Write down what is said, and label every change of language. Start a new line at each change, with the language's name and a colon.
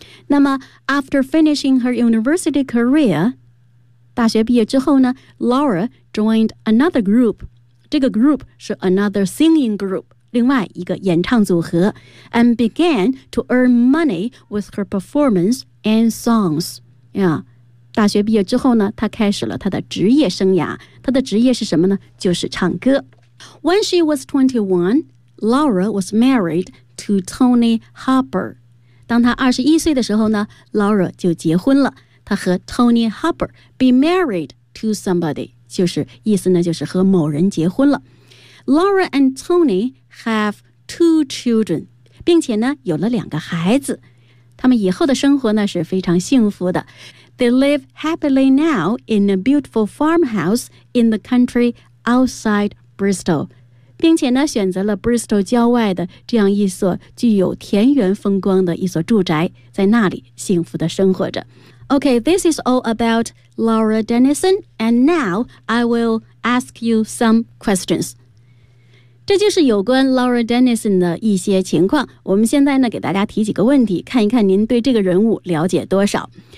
Chinese: 那么
English: after finishing her university career，
Chinese: 大学毕业之后呢，
English: Laura joined another group， 这个 group 是 another singing group，
Chinese: 另外一个演唱组合，
English: and began to earn money with her performance and songs。
Chinese: Yeah，大学毕业之后呢，他开始了他的职业生涯。他的职业是什么呢？就是唱歌。
English: When she was 21, Laura was married to Tony Harper.
Chinese: 当她21岁的时候呢， Laura 就结婚了。她和 Tony Harper
English: be married to somebody，
Chinese: 就是意思呢就是和某人结婚了。
English: Laura and Tony have 2 children，
Chinese: 并且呢有了两个孩子。他们以后的生活呢是非常幸福的。
English: They live happily now in a beautiful farmhouse in the country outside Bristol，
Chinese: 并且呢选择了 Bristol 郊外的这样一所具有田园风光的一所住宅，在那里幸福的生活着。
English: OK, this is all about Laura Dennison, and now I will ask you some questions。
Chinese: 这就是有关 Laura Dennison 的一些情况。我们现在呢给大家提几个问题，看一看您对这个人物了解多少。